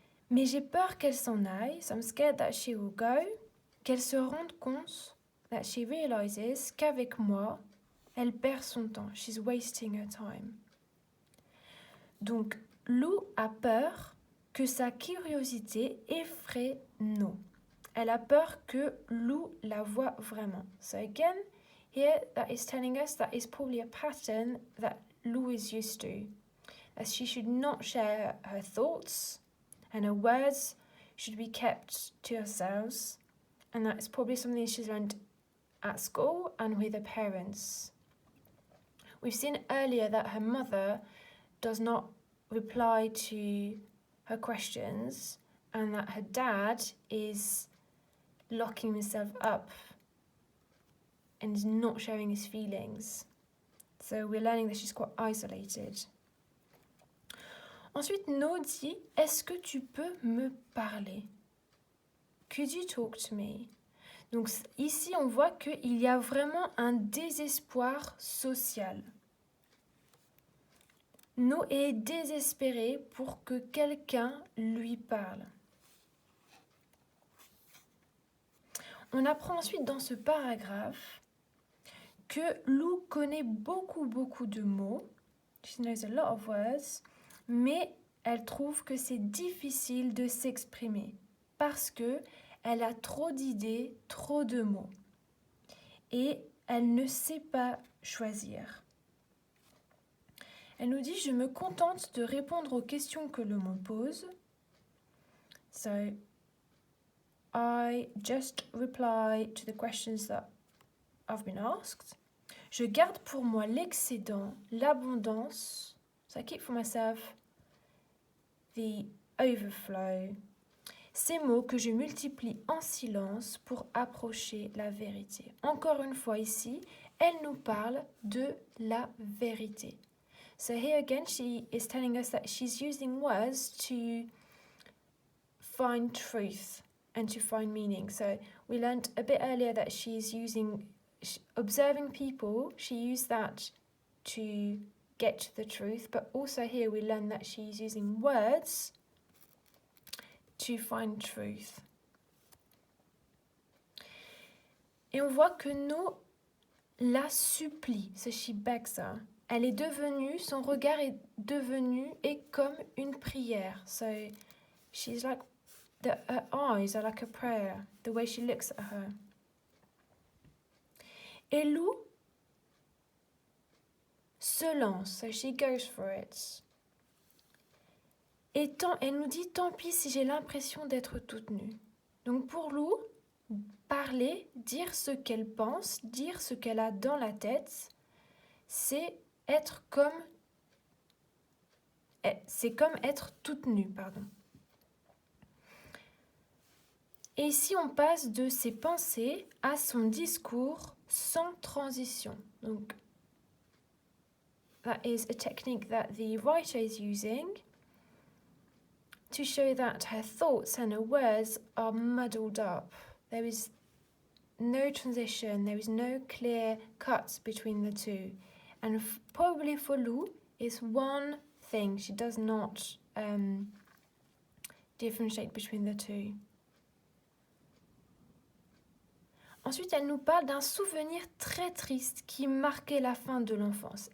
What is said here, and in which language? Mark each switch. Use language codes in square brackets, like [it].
[fr] Mais j'ai peur qu'elle s'en aille, [en] so I'm scared that she will go, [fr] qu'elle se rende compte, [en] that she realizes [fr] qu'avec moi, elle perd son temps. [en] She's wasting her time. [fr] » Donc, Lou a peur que sa curiosité effraie No. Elle a peur que Lou la voie vraiment. [en] So again, here that is telling us that is probably a pattern that Lou is used to. As she should not share her thoughts and her words should be kept to herself. And that is probably something she's learned at school and with her parents. We've seen earlier that her mother does not reply to her questions and that her dad is locking himself up and is not sharing his feelings. So we're learning that she's quite isolated. [fr] Ensuite, No dit « Est-ce que tu peux me parler? [en] Could you talk to me? [fr] » Donc ici, on voit qu'il y a vraiment un désespoir social. No est désespérée pour que quelqu'un lui parle. On apprend ensuite dans ce paragraphe que Lou connaît beaucoup de mots. [en] She knows a lot of words, [fr] mais elle trouve que c'est difficile de s'exprimer parce que elle a trop d'idées, trop de mots. Et elle ne sait pas choisir. Elle nous dit « Je me contente de répondre aux questions que l'on me pose. » [en] So, I just reply to the questions that I've been asked. [fr] Je garde pour moi l'excédent, l'abondance. [en] So I keep for myself the overflow. [fr] Ces mots que je multiplie en silence pour approcher la vérité. Encore une fois ici, elle nous parle de la vérité. [en] So here again, she is telling us that she's using words to find truth and to find meaning. So we learned a bit earlier that she's observing people. She used that to get to the truth, but also here we learn that she's using words to find truth. [fr] Et on voit que No la supplie. [en] So she begs her. [fr] Elle est devenue, son regard est comme une prière. [en] So she's like, her eyes are like a prayer, the way she looks at her. [fr] Et Lou se lance, [en] so she goes for it. [fr] Et elle nous dit, tant pis si j'ai l'impression d'être toute nue. Donc pour Lou, parler, dire ce qu'elle pense, dire ce qu'elle a dans la tête, c'est comme être toute nue, pardon. Et ici, on passe de ses pensées à son discours sans transition. [en] Donc, that is a technique that the writer is using to show that her thoughts and her words are muddled up. There is no transition, there is no clear cut between the two. And probably for Lou, it's one thing. She does not differentiate between the two. [fr] Ensuite, elle nous parle d'un souvenir très triste qui marquait la fin de l'enfance.